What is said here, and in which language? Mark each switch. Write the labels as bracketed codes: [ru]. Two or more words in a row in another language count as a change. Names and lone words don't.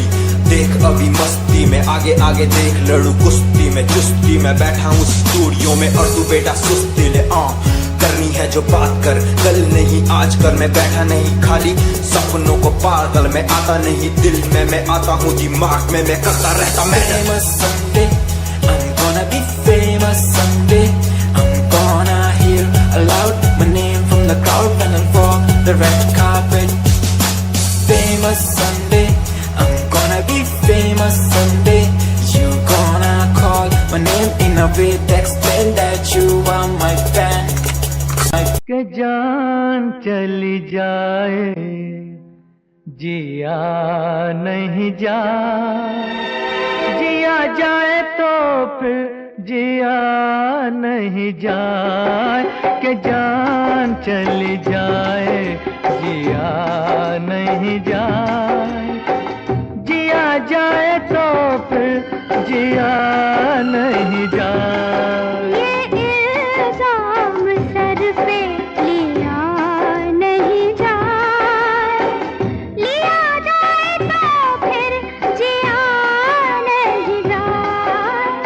[hi] देख अभी मस्ती में आगे आगे देख, लड़ू कुश्ती में चुस्ती में। बैठा हूँ स्टूडियो में और तू बेटा सुस्ती ले। करनी है जो बात कर, कल नहीं आज कर। मैं बैठा नहीं खाली सपनों को पागल में आता नहीं दिल में, मैं आता हूँ दिमाग में, मैं करता रहता मैं। [en] Famous someday, I'm gonna be famous someday. I'm gonna hear aloud my name from the crowd when I walk the red carpet. Famous someday, I'm gonna be famous someday. You gonna call my name in a way to explain that you are my fan. [hi] के जान चली जाए जिया नहीं जाए, जिया जाए तो फिर जिया नहीं जाए। के जान चली जाए जिया नहीं जाए, जिया जाए तो फिर जिया नहीं जाए। ये इल्जाम सर पे लिया नहीं जाए, लिया जाए तो फिर जिया नहीं जाए।